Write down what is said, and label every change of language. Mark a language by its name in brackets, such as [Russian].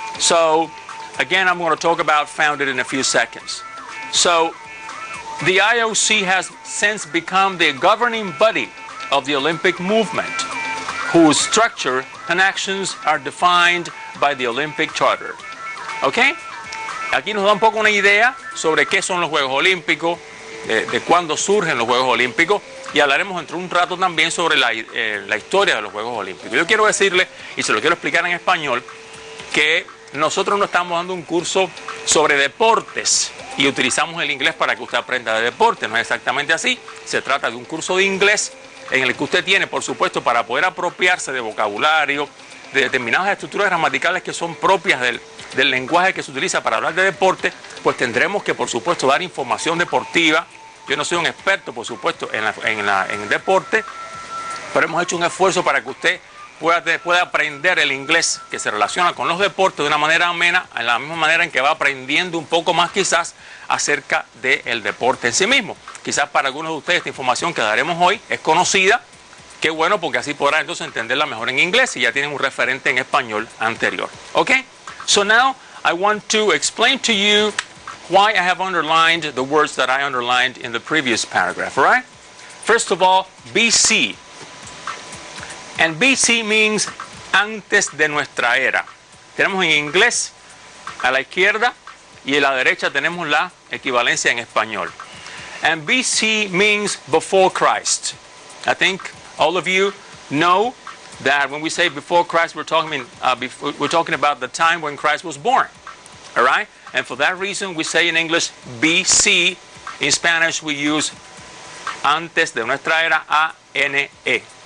[English] So, again, I'm going to talk about founded in a few seconds. So, the IOC has since become the governing body of the Olympic movement, whose structure and actions are defined by the Olympic Charter. ¿Ok? [Spanish] Aquí nos da un poco una idea sobre qué son los Juegos Olímpicos, de cuándo surgen los Juegos Olímpicos, y hablaremos dentro de un rato también sobre la historia de los Juegos Olímpicos. Yo quiero decirle, y se lo quiero explicar en español, que nosotros no estamos dando un curso sobre deportes y utilizamos el inglés para que usted aprenda de deportes. No es exactamente así. Se trata de un curso de inglés en el que usted tiene, por supuesto, para poder apropiarse de vocabulario, de determinadas estructuras gramaticales que son propias del lenguaje que se utiliza para hablar de deporte, pues tendremos que, por supuesto, dar información deportiva. Yo no soy un experto, por supuesto, en deporte, pero hemos hecho un esfuerzo para que usted pueda aprender el inglés que se relaciona con los deportes de una manera amena, en la misma manera en que va aprendiendo un poco más quizás acerca del deporte en sí mismo. Quizás para algunos de ustedes esta información que daremos hoy es conocida. Qué bueno, porque así podrán entonces entenderla mejor en inglés y ya tienen un referente en español anterior. Okay? [English] So now I want to explain to you why I have underlined the words that I underlined in the previous paragraph, all right? First of all, BC. And BC means [Spanish] antes de nuestra era. Tenemos en inglés a la izquierda y a la derecha tenemos la equivalencia en español. [English] And BC means before Christ. I think all of you know that when we say before Christ, we're talking about the time when Christ was born. All right? And for that reason, we say in English BC. In Spanish, we use [Spanish] antes de nuestra era, [English] A-N-E.